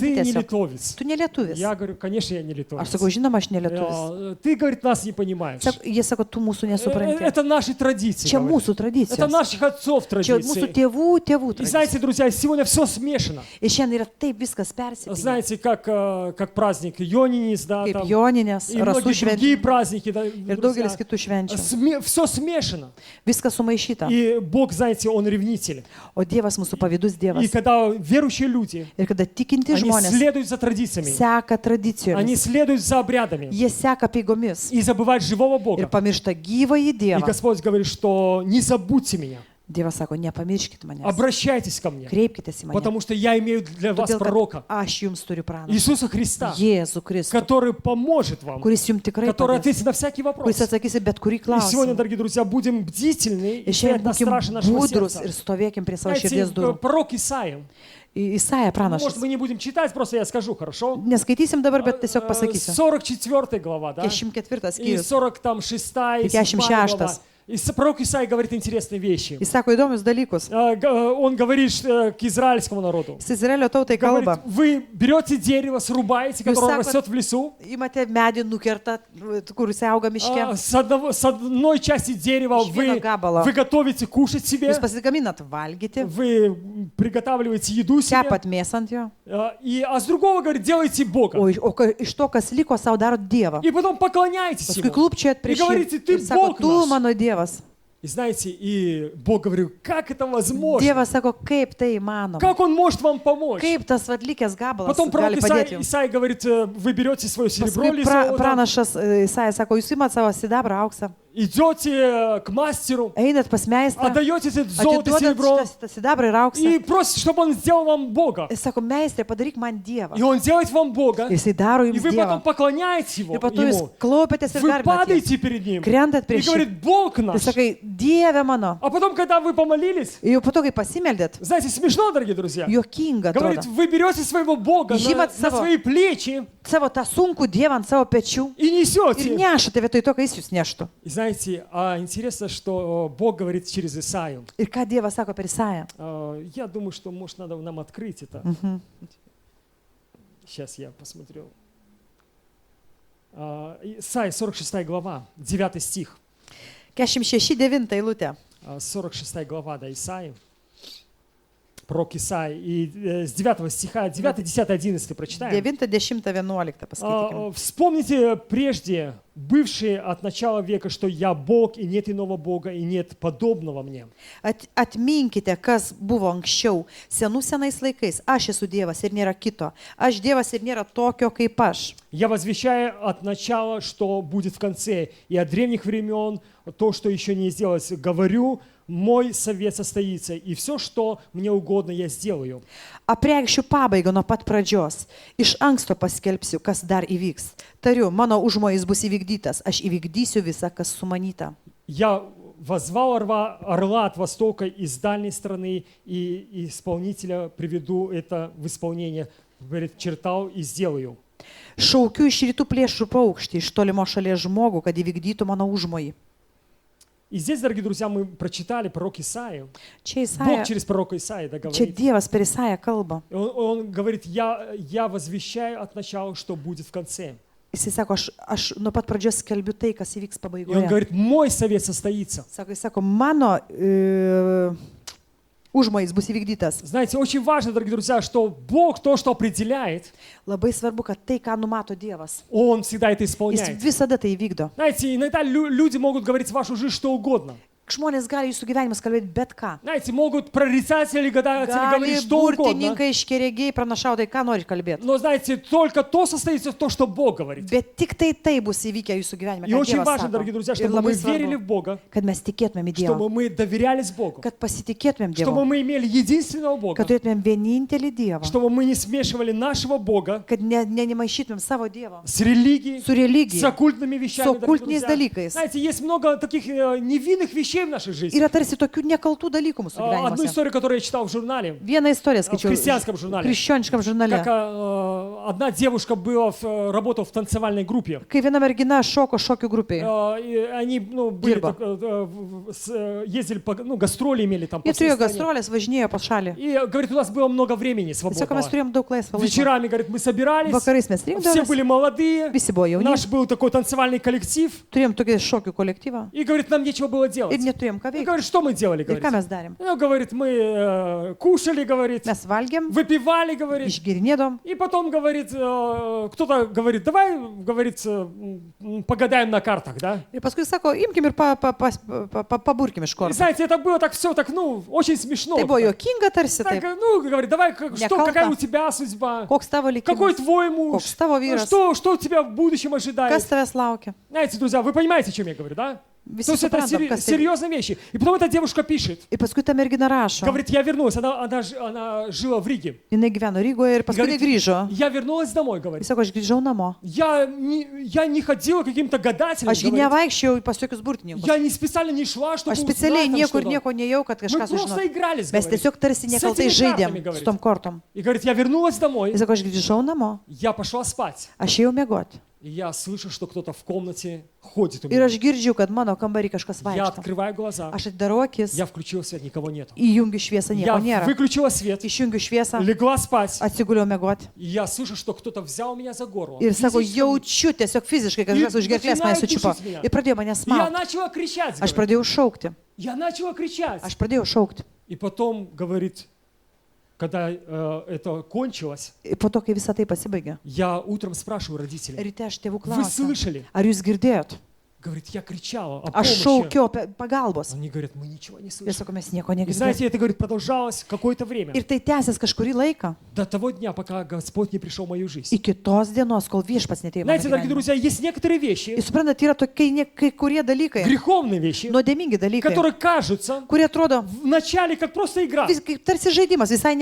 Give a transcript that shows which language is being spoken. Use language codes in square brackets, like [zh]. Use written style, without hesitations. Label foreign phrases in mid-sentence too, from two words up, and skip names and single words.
[ru] Ты не [lt] tiesiog. [ru] литовец. [lt] Tu ne lietuvis. [ru] Я говорю, конечно, я не [lt] Aš [ru] литовец. [lt] sakau, žinoma, aš ne lietuvis. [ru] Ты, говорит, нас не понимаешь. [lt] Jie sako, tu mūsų nesupranti. [ru] Это наши традиции. [lt] Čia [ru] говорит. [lt] mūsų [ru] Это [lt] tradicijos. [ru] наших отцов [lt] Čia mūsų [ru] традиции. [lt] tėvų [ru] И [lt] tradicijos. [ru] знаете, друзья, сегодня все смешано. [lt] Ir šiandien yra taip viskas persipynę. [ru] Знаете, как праздник Йонинис, да, [lt] Kaip [ru] там, [lt] Joninės, [ru] и [lt] Rasų [ru] многие другие [lt] šventė [ru] праздники, да, [lt] ir daugelis kitų švenčių. [ru] все смешано. [lt] Viskas sumaišyta. [ru] И Бог, знаете, Он ревнитель. [lt] O Dievas mūsų pavydus [ru] И [lt] Dievas. [ru] когда верующие люди, [lt] Ir kada tikinti [ru] они [lt] žmonės [ru] следуют за традициями, [lt] seka [ru] они [lt] tradicijomis, [ru] следуют за обрядами [lt] jie seka peigomis [ru] и забывают живого [lt] ir [ru] Бога. [lt] pamiršta gyvąjį [ru] И [lt] Dievą. [ru] Господь говорит, что не забудьте меня, [lt] Dievas sako, nepamirškit manęs. [ru] обращайтесь ко мне, [lt] Kreipkitės į mane. [ru] потому что я имею для вас [lt] Todėl, [ru] пророка, [lt] kad aš jums turiu pranašą. [ru] Иисуса Христа, [lt] Jėzų Kristų, [ru] который поможет вам, [lt] kuris jums tikrai [ru] который [lt] padės, [ru] ответит на всякий вопрос. [lt] kuris atsakys į bet kurį [ru] И сегодня, [lt] klausimą. [ru] дорогие друзья, будем бдительны и [lt] Ir [ru] стоять [lt] šiandien [ru] на страже [lt] būkim [ru] нашего [lt] budrus [ru] сердца. [lt] ir stovėkim prie savo [ru] Знаете, [lt] širdies durų. [ru] пророк Исаия, [lt] Isaija [ru] может, [lt] pranašas. [ru] мы не будем читать, просто я скажу, хорошо? [lt] Neskaitysim dabar, bet tiesiog pasakysiu. [ru] 44 глава, да? [lt] 54 [ru] И [lt] skyrius. [ru] 46 и 7 [lt] 56. [ru] глава. И пророк Исаия говорит интересные вещи. [lt] Jis sako įdomius dalykus. [ru] Он говорит к израильскому народу. [lt] Jis Izraelio tautai [ru] Говорит, [lt] kalba. [ru] вы берете дерево, срубаете, которое [lt] sakot- [ru] растет в лесу, [lt] Imate medį nukertą, kur jis auga miške. [ru] с одной части дерева [lt] Iš vieno gabalo. [ru] вы готовите кушать себе, [lt] Jūs pasigaminat valgyti, [ru] вы приготавливаете еду себе, [lt] kepat mėsą ant jo. [ru] а с другого, говорит, делайте Бога. [lt] Iš to, kas liko, savo darot Dievą. [ru] И потом поклоняйтесь [lt] Paskui [ru] Ему. [lt] klūpčiojat [ru] И [lt] prieš [ru] говорите, [lt] jį. [ru] ты [lt] Ir sako, [ru] Бог [lt] tu [ru] наш. [lt] mano Dievas. [ru] И знаете, и Бог говорит, как это возможно? [lt] Dievas sako, kaip tai įmanoma. [ru] Как Он может вам помочь? [lt] Kaip tas atlikęs gabalas [ru] Потом пророк [lt] gali padėti jums. [ru] Исаия говорит, вы берете свое серебро [lt] Paskui [ru] или золото, [lt] pranašas Isaija sako, jūs imat savo sidabrą auksą, [ru] идете к мастеру, [lt] einat pas meistrą, [ru] отдаете это золото и [lt] atiduodat [ru] серебро [lt] šitą sidabrą ir auksą. [ru] и просите, чтобы Он сделал вам Бога. [lt] Jis sako, meistrė, padaryk man Dievą. [ru] И Он делает вам Бога, [lt] Jisai daro [ru] и [lt] jums [ru] вы потом [lt] Dievą. [ru] поклоняетесь [lt] Ir po to jūs [ru] Ему. [lt] klaupėtės ir [ru] Вы [lt] garbinat jį. [ru] падаете перед Ним [lt] Krentat [ru] и [lt] prieš jį. [ru] говорит, Бог [lt] Ir [ru] наш. [lt] sakai, Dieve mano. [ru] А потом, когда вы помолились, [lt] Ir jau po to, kai pasimeldėt, [ru] знаете, смешно, дорогие друзья, [lt] juokinga [ru] говорит, [lt] atrodo. [ru] вы берете своего Бога [lt] Žymat [ru] на [lt] savo- [ru] свои плечи [lt] Savo tą sunkų Dievą ant savo pečių [ru] и [lt] ir [ru] несете. [lt] nešate vietoj to, kai jis jūs neštų. [ru] И знаете, интересно, что Бог говорит через Исаию. [lt] Ir ką Dievas sako per Isają? [ru] Я думаю, что, может, надо нам открыть это. Сейчас я посмотрю. Исаия, 46 глава, 9 стих. [lt] 46:9 eilutė. [ru] 46 глава, да, Исаии. Пророк Исаия. И с 9 стиха, 9, 10, 11 прочитаем. [lt] 9, 10, 11 paskaitykime. [ru] Вспомните прежде, бывшие от начала века, что я Бог, и нет иного Бога, и нет подобного мне. [lt] Atminkite, kas buvo anksčiau, senais laikais. Aš esu Dievas ir nėra kito. Aš Dievas ir nėra tokio kaip aš. [ru] Я возвещаю от начала, что будет в конце, и от древних времен то, что еще не сделалось. Говорю, мой совет состоится, и все, что мне угодно, я сделаю. [lt] Apreikščiu pabaigą nuo pat pradžios. Iš anksto paskelbsiu, kas dar įvyks. Tariu, mano užmojis bus įvykdytas. Aš įvykdysiu visą, kas sumanyta. [ru] Я возвал орла от востока из дальней страны, и исполнителя приведу это в исполнение. Говорит, чертал и сделаю. [lt] Šaukiu iš rytų plėšrų paukštį, iš tolimo šalies žmogų, kad įvykdytų mano užmojį. [ru] И здесь, дорогие друзья, мы прочитали пророк Исаию. [lt] Čia [ru] Бог [lt] Isaija, [ru] через пророка Исаия [lt] čia [ru] говорит. [lt] Dievas per Isają kalba. [ru] И Он говорит, я возвещаю от начала, что будет в конце. [lt] Jisai sako, aš nuo pat pradžios skelbiu tai, kas įvyks [ru] И Он [lt] pabaigoje. [ru] говорит, мой совет состоится. [lt] Jis sako, mano užmojis bus įvykdytas. [ru] Знаете, очень важно, дорогие друзья, что Бог то, что определяет, [lt] Labai svarbu, kad tai, ką numato Dievas, [ru] Он всегда это [lt] jis [ru] исполняет. [lt] visada tai įvykdo. [ru] Знаете, иногда люди могут говорить в вашу жизнь что угодно. [lt] žmonės gali jūsų gyvenimus kalbėti bet ką. [ru] Знаете, могут прорицатели, гадатели [lt] Gali [ru] говорить что угодно. [lt] burtininkai, iškeregiai, pranašautai, ką nori kalbėti. [ru] Но, знаете, только то состоится в том, что Бог говорит. [lt] Bet tik tai bus įvykę jūsų gyvenime. [ru] И [lt] ką [ru] очень [lt] Dievas [ru] важно, [lt] sako. [ru] дорогие друзья, [lt] Ir [ru] чтобы мы [lt] labai [ru] верили [lt] svarbu, [ru] в Бога, [lt] kad mes tikėtumėm į Dievą, [ru] чтобы мы доверялись Богу, [lt] kad pasitikėtumėm [ru] чтобы [lt] Dievu, [ru] мы имели единственного Бога, [lt] kad turėtumėm vienintelį Dievą, [ru] чтобы мы не смешивали нашего Бога [lt] kad nemaišytumėm savo Dievo [ru] с религией, [lt] su religija. [ru] с оккультными вещами. С дорогие оккультными друзья. [lt] dalykais. [ru] Знаете, есть много таких невинных вещей в нашей жизни. [lt] Yra tarsi tokių nekaltų dalykų mūsų [ru] Одну [lt] gyvenimuose. [ru] историю, которую я читал в журнале, [lt] Vieną istoriją [ru] в [lt] skaičiau [ru] христианском журнале, [lt] krikščioniškam žurnale. [ru] как одна девушка была работала в танцевальной группе. [lt] Kai viena mergina šoko šokių grupiai. [ru] И они были, [lt] Дирба. [ru] ездили по гастроли имели там по [lt] Jie [ru] всей [lt] turėjo [ru] стране. [lt] gastrolės, važinėjo po šalį. [ru] И говорит, у нас было много времени [lt] Tiesiog mes [ru] свободного. [lt] turėjom daug laisvo laiko. [ru] Вечерами, говорит, мы собирались, [lt] Vakarais mes [ru] все [lt] rinkdavomės, [ru] были молодые, [lt] visi buvo jauni, [ru] наш был такой танцевальный коллектив, [lt] turėjom tokį šokių kolektyvą [ru] и, говорит, нам нечего было [lt] ir [ru] делать. [lt] neturėjom ką [ru] И [lt] veikti. [ru] говорит, что мы делали, [lt] Ir ką [ru] говорит. [lt] mes darėm? [ru] Ну, говорит, мы кушали, говорит, [lt] Mes valgėm, [ru] выпивали, говорит. [lt] išgirinėdom. [ru] И потом, говорит, кто-то говорит, давай, говорит, погадаем на картах, да? [lt] Ir paskui sako, imkim ir paburkim iš [ru] И [lt] kortų. [ru] знаете, это было так все так, очень смешно. [lt] Tai buvo juokinga tarsi, [ru] Так, [lt] taip. [ru] ну, говорит, давай, [lt] Nekalta. [ru] какая у тебя судьба? [lt] Koks tavo [ru] Какой [lt] likimas? [ru] твой муж? [lt] Koks tavo vyras? [ru] Что у тебя в будущем [lt] Kas [ru] ожидает? [lt] tavęs laukia? [ru] Знаете, друзья, вы понимаете, о чем я говорю, да? [lt] Visi [ru] То есть это [lt] suprantam, kas tai. [ru] серьезные вещи. И потом эта девушка пишет, [lt] Ir paskui ta mergina rašo. [ru] говорит, я вернулась, она жила в Риге. [lt] Jinai gyveno Rygoje ir paskui [ru] Говорит, [lt] grįžo. [ru] я вернулась домой, [lt] Jis [ru] говорит. [lt] sako, aš grįžau namo. [ru] Я не ходила к каким-то гадателям, [lt] Aš gi [ru] говорит. [lt] nevaikščiau pas jokius burtininkus. [ru] Я не специально не шла, чтобы [lt] Aš [ru] узнать [lt] specialiai [ru] там [lt] niekur [ru] что-то. [lt] nieko nejau, kad [ru] Мы [lt] kažką [ru] просто [lt] sužinotų. [ru] игрались, [lt] Mes [ru] говорит. [lt] tiesiog tarsi [ru] С [lt] nekaltai [ru] этими [lt] žaidėm [ru] картами, говорит. [lt] su tom kortom. [ru] И говорит, я вернулась домой, [lt] Jis sako, aš grįžau namo. [ru] я пошла спать. [lt] Aš ėjau miegoti. [ru] И я слышу, что кто-то в комнате ходит у [lt] Ir [ru] меня. [lt] aš girdžiu, kad mano kambarį kažkas [ru] Я [lt] vaikšto. [ru] открываю глаза, [lt] Aš atidarau akis, [ru] я включил свет, никого нету. [lt] įjungiu šviesą, [ru] Я [lt] nieko nėra. [ru] выключила свет, [lt] Išjungiu šviesą, [ru] легла спать, [lt] atsiguliau miegoti. [ru] и я слышу, что кто-то взял меня за горло. [lt] Ir sako, [ru] Физически. [lt] jaučiu tiesiog fiziškai, kad kažkas už gerklės mane sučiupo. Ir pradėjo mane [ru] И я [lt] smaugti. [ru] начала кричать, [lt] Aš [ru] говорит. [lt] pradėjau šaukti. [ru] Я начала кричать. [lt] Aš pradėjau šaukti. [ru] И потом, говорит, когда это кончилось, [lt] Ir po to, kai visą tai pasibaigė, [ru] я утром спрашиваю родителей, [lt] ryte aš tėvų [ru] вы [lt] klausiau, [ru] слышали? [lt] ar jūs girdėjot? [ru] Говорит, я кричала о [lt] Aš [ru] помощи. [lt] šaukiau pagalbos. [ru] Они говорят, мы ничего не [lt] Ir [ru] слышим. [lt] sako, mes nieko [ru] И [lt] negirdėjome. [ru] знаете, это, говорит, продолжалось какое-то время. [lt] Ir tai tęsės kažkurį laiką, [ru] До того дня, пока Господь не пришел в мою жизнь. [lt] iki tos dienos, kol viešpats netėjo. [ru] Знаете, дорогие друзья, есть некоторые вещи, [lt] Ir suprantat, yra tokie kai kurie dalykai, [ru] греховные вещи, [lt] nuodėmingi dalykai, [ru] которые кажутся [lt] kurie atrodo [ru] вначале как просто игра, [lt] kaip tarsi žaidimas, visai